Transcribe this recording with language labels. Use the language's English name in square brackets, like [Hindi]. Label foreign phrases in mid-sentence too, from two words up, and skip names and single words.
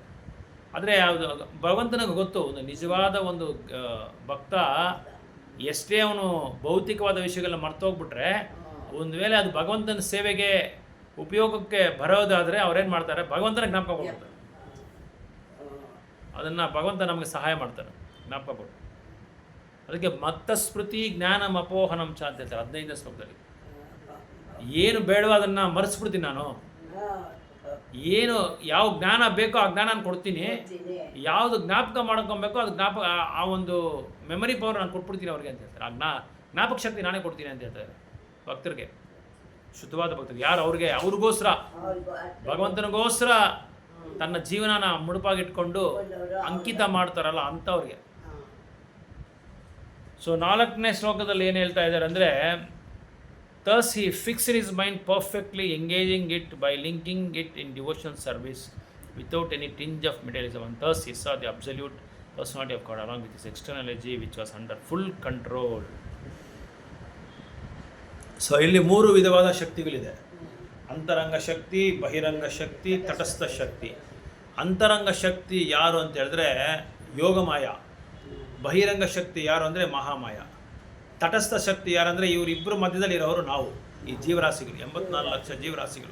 [Kannada] ಆದರೆ ಯಾವುದು ಭಗವಂತನಿಗೆ ಗೊತ್ತು, ಒಂದು ನಿಜವಾದ ಒಂದು ಭಕ್ತ ಎಷ್ಟೇ ಅವನು ಭೌತಿಕವಾದ ವಿಷಯಗಳನ್ನ ಮರ್ತೋಗ್ಬಿಟ್ರೆ ಒಂದು ವೇಳೆ ಅದು ಭಗವಂತನ ಸೇವೆಗೆ ಉಪಯೋಗಕ್ಕೆ ಬರೋದಾದರೆ ಅವ್ರೇನು ಮಾಡ್ತಾರೆ, ಭಗವಂತನ ಜ್ಞಾಪಕ ಕೊಡ್ತಾರೆ. ಅದನ್ನು ಭಗವಂತ ನಮಗೆ ಸಹಾಯ ಮಾಡ್ತಾರೆ, ಜ್ಞಾಪಕ ಕೊಟ್ಟು. ಅದಕ್ಕೆ ಮತ್ತ [Sanskrit] ಸ್ಮೃತಿ ಜ್ಞಾನಂ ಅಪೋಹನಂ ಚ [Kannada] ಅಂತ ಹೇಳ್ತಾರೆ 15ನೇ ಶ್ಲೋಕದಲ್ಲಿ. ಏನು ಬೇಡವೋ ಅದನ್ನು ಮರೆಸ್ಬಿಡ್ತೀನಿ ನಾನು. ಏನು ಯಾವ ಜ್ಞಾನ ಬೇಕೋ ಆ ಜ್ಞಾನ ನಾನು ಕೊಡ್ತೀನಿ, ಯಾವುದು ಜ್ಞಾಪಕ ಮಾಡ್ಕೊಬೇಕೋ ಅದು ಆ ಒಂದು [English] memory power [Kannada] ನಾನು ಕೊಟ್ಬಿಡ್ತೀನಿ ಅವ್ರಿಗೆ ಅಂತ ಹೇಳ್ತಾರೆ. ಜ್ಞಾಪಕ ಶಕ್ತಿ ನಾನೇ ಕೊಡ್ತೀನಿ ಅಂತ ಹೇಳ್ತಾರೆ ಭಕ್ತರಿಗೆ. ಶುದ್ಧವಾದ ಭಕ್ತರು ಯಾರು ಅವ್ರಿಗೋಸ್ಕರ ಅವ್ರಿಗೂ ಅಷ್ಟು ಭಗವಂತನಿಗೋಸ್ಕರ ತನ್ನ ಜೀವನನ ಮುಡುಪಾಗಿಟ್ಕೊಂಡು ಅಂಕಿತ ಮಾಡ್ತಾರಲ್ಲ ಅಂಥವ್ರಿಗೆ. ಸೊ 4ನೇ ಶ್ಲೋಕದಲ್ಲಿ ಏನು ಹೇಳ್ತಾ ಇದ್ದಾರೆ ಅಂದರೆ, [English] thus he fixed his mind perfectly, engaging it by linking it in devotional service without any tinge of materialism, and thus he saw the absolute personality of God along with his external energy which was under full control. [Kannada] ಸೊ ಇಲ್ಲಿ 3 ವಿಧವಾದ ಶಕ್ತಿಗಳಿದೆ. ಅಂತರಂಗ ಶಕ್ತಿ, ಬಹಿರಂಗ ಶಕ್ತಿ, ತಟಸ್ಥ ಶಕ್ತಿ. ಅಂತರಂಗ ಶಕ್ತಿ ಯಾರು ಅಂತ ಹೇಳಿದ್ರೆ ಯೋಗಮಾಯ. ಬಹಿರಂಗ ಶಕ್ತಿ ಯಾರು ಅಂದರೆ ಮಹಾಮಾಯ. ತಟಸ್ಥ ಶಕ್ತಿ ಯಾರಂದರೆ ಇವರಿಬ್ಬರು ಮಧ್ಯದಲ್ಲಿ ಇರೋರು ನಾವು, ಈ ಜೀವರಾಶಿಗಳು, 84 ಲಕ್ಷ ಜೀವರಾಶಿಗಳು.